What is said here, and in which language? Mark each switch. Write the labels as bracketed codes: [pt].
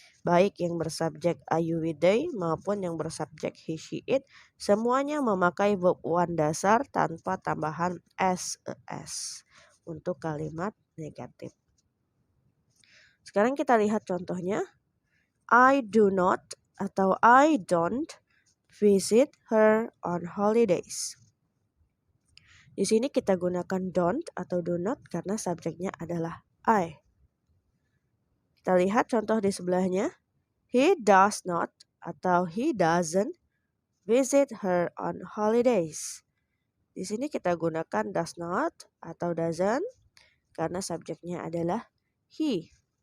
[id] Baik yang bersubjek I, you, we, they maupun yang bersubjek he, she, it, semuanya memakai verb one dasar tanpa tambahan s untuk kalimat negatif. Sekarang kita lihat contohnya. [en] I do not [id] atau [en] I don't visit her on holidays. [id] Di sini kita gunakan don't atau do not karena subjeknya adalah I. Kita lihat contoh di sebelahnya. [en] He does not [id] atau [en] he doesn't visit her on holidays. [id] Di sini kita gunakan does not atau doesn't karena subjeknya adalah he.